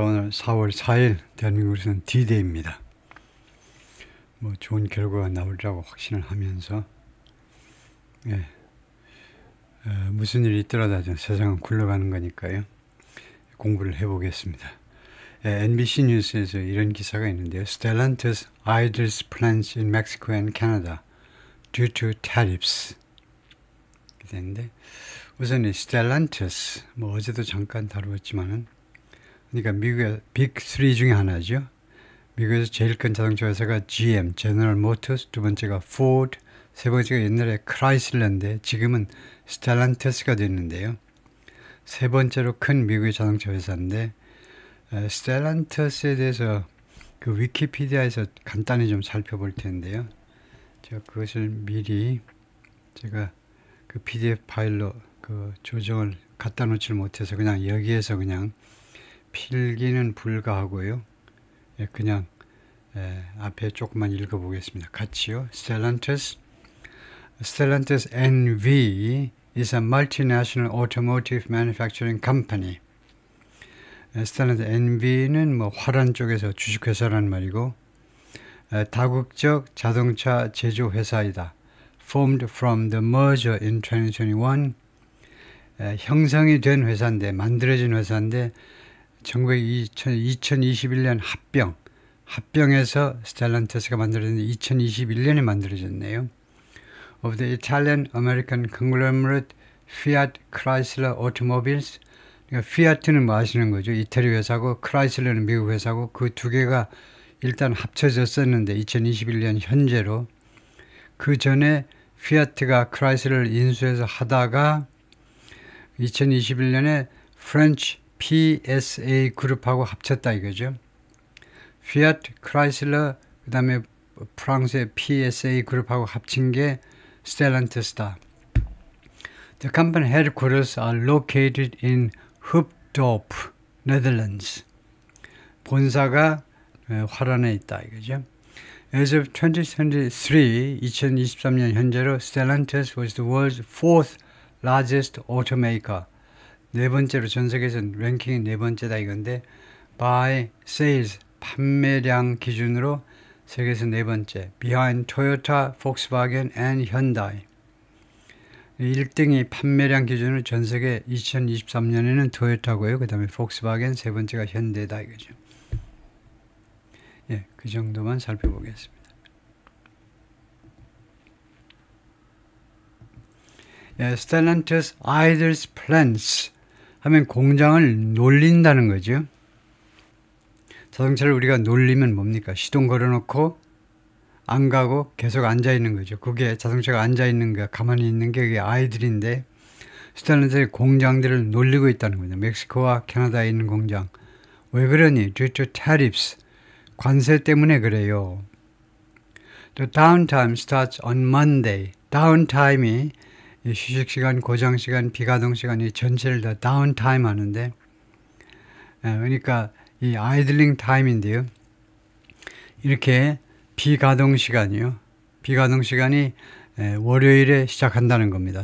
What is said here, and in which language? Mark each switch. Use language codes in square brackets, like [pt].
[ko] 오늘 4월 4일 대한민국에서는 D-Day입니다. 좋은 결과가 나오리라고 확신을 하면서 예, 무슨 일이 있더라도 세상은 굴러가는 거니까요. 공부를 해보겠습니다. NBC 뉴스에서 이런 기사가 있는데요. [en] Stellantis idles plants in Mexico and Canada due to tariffs. [ko] 됐는데 우선 이 Stellantis 어제도 잠깐 다루었지만은 그러니까 미국의 빅3 중에 하나죠. 미국에서 제일 큰 자동차 회사가 GM, 제너럴 모터스, 두 번째가 포드, 세 번째가 옛날에 크라이슬러인데 지금은 스텔란티스가 됐는데요. 세 번째로 큰 미국의 자동차 회사인데 스텔란티스에 대해서 그 위키피디아에서 간단히 좀 살펴볼 텐데요. 제가 그것을 미리 제가 그 PDF 파일로 그 조정을 갖다 놓지를 못해서 그냥 여기에서 그냥 필기는 불가하고요. 그냥 앞에 조금만 읽어보겠습니다. 같이요. [en] Stellantis NV is a multinational automotive manufacturing company. [ko] Stellantis NV는 화란 쪽에서 주식회사란 말이고 다국적 자동차 제조회사이다. [en] Formed from the merger in 2021. [ko] 형성이 된 회사인데 만들어진 회사인데 2021년 합병에서 스텔란티스가 만들어졌는데 2021년에 만들어졌네요. [en] Of the Italian American conglomerate Fiat Chrysler Automobiles. [ko] 그러니까 피아트는 아시는 거죠. 이태리 회사고 크라이슬러는 미국 회사고 그 두 개가 일단 합쳐졌었는데 2021년 현재로 그 전에 피아트가 크라이슬러를 인수해서 하다가 2021년에 프렌치 PSA 그룹하고 합쳤다 이거죠. 피아트, 크라이슬러, 그 다음에 프랑스의 PSA 그룹하고 합친 게 스텔란티스다. [en] The company headquarters are located in Hoofddorp, Netherlands. [ko] 본사가 화란에 있다 이거죠. [en] As of 2023 [ko] 현재로 [en] Stellantis was the world's fourth largest automaker. [ko] 네 번째로 전 세계에서 랭킹이 네 번째다 이건데 [en] by sales [ko] 판매량 기준으로 세계에서 네 번째 [en] behind Toyota, Volkswagen and Hyundai. [ko] 1등이 판매량 기준으로 전 세계 2023년에는 토요타고요. 그 다음에 폭스바겐 세 번째가 현대다 이거죠. 예, 그 정도만 살펴보겠습니다. 예, [en] Stellantis idles plants [ko] 하면 공장을 놀린다는 거죠. 자동차를 우리가 놀리면 뭡니까? 시동 걸어놓고 안 가고 계속 앉아있는 거죠. 그게 자동차가 앉아있는 거, 가만히 있는 게 그게 아이들인데 스텔란티스의 공장들을 놀리고 있다는 거죠. 멕시코와 캐나다에 있는 공장. 왜 그러니? [en] Due to tariffs. [ko] 관세 때문에 그래요. [en] The downtime starts on Monday. [ko] 다운타임이 휴식시간, 고정시간, 비가동시간 이 전체를 다 다운타임 하는데 그러니까 이 아이들링 타임인데요. 이렇게 비가동시간이요. 비가동시간이 월요일에 시작한다는 겁니다.